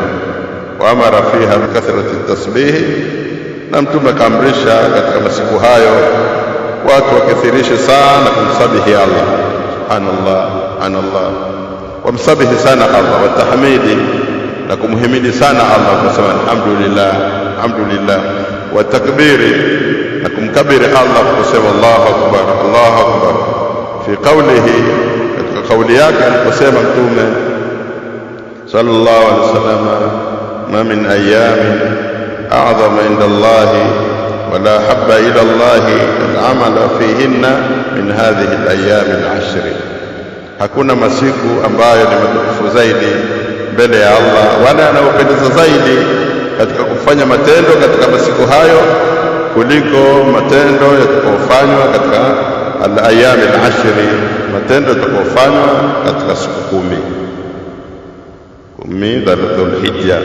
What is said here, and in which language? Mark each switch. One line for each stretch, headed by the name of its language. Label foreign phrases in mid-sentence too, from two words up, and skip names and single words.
Arabic: وأمر فيها بكثرة التسبيح,
Swahili: na Mtume kaamrisha katika masiku hayo watu wakithirishe sana kumsabihi Allah,
Arabic: سبحان الله، سبحان الله,
Swahili: wamsabihi sana Allah,
Arabic: والتحميد,
Swahili: na kumhimidi sana Allah, kusema
Arabic: الحمد لله، الحمد لله, والتكبير,
Swahili: na kumkabiri Allah, kusema
Arabic: الله أكبر، الله أكبر. في قوله,
Swahili: katika kauli yake aliposema Mtume
Arabic: صلى الله عليه وسلم, ما من أيام أعظم عند الله ولا أحب إلى الله العمل فيهن من هذه الأيام العشر,
Swahili: hakuna masiku ambayo ni matukufu zaidi mbele ya Allah wala yanayopendeza zaidi katika kufanya matendo katika masiku hayo kuliko matendo yatakayofanywa katika
Arabic: الأيام العشر,
Swahili: matendo yatakayofanywa katika siku 10 Dhul-Hijja.